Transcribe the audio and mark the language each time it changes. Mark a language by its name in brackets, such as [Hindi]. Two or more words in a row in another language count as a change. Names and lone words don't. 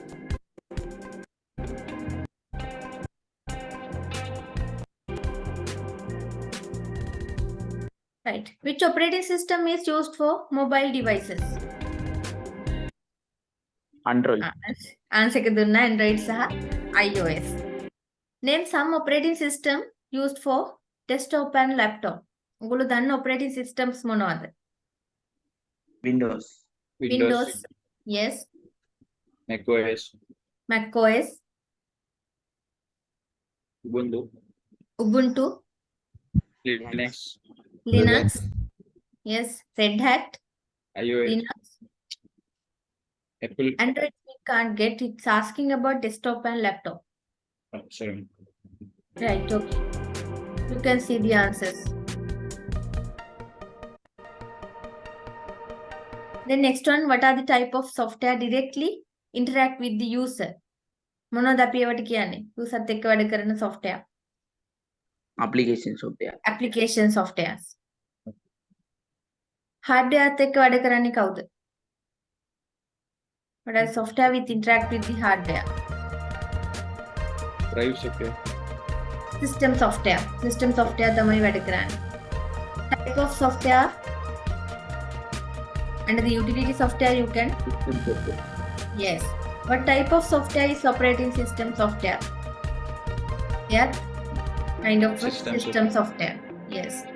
[English] right? which operating system is used for mobile devices? Android. [Sinhala] answer එක දුන්නා Android සහ iOS. [English] name some operating system used for desktop and laptop. [Sinhala] ඔයගොල්ලෝ දන්න [English] operating systems [Sinhala] මොනවද? [English] Windows. yes, macOS, macOS, Ubuntu, Linux, Linux, yes, Red Hat, iOS, Linux, Apple. Android we can't get. It's asking about desktop and laptop. Oh, sorry. Right, okay. You can see the answers. The next one, what are the type of software directly interact with the user? [Sinhala] මොනවද අපි ඒවට කියන්නේ? user එක්ක වැඩ කරන software. [English] application software. Application softwares. [Sinhala] Hardware එක්ක වැඩ කරන්නේ කවුද? [English] What are software with interact with the hardware? Drive software. System software. System software [Sinhala] තමයි වැඩ කරන්නේ. [English] Type of software. Under the utility software you can. System software. Yes. What type of software is operating system software? Yeah. Kind of a system software. Yes.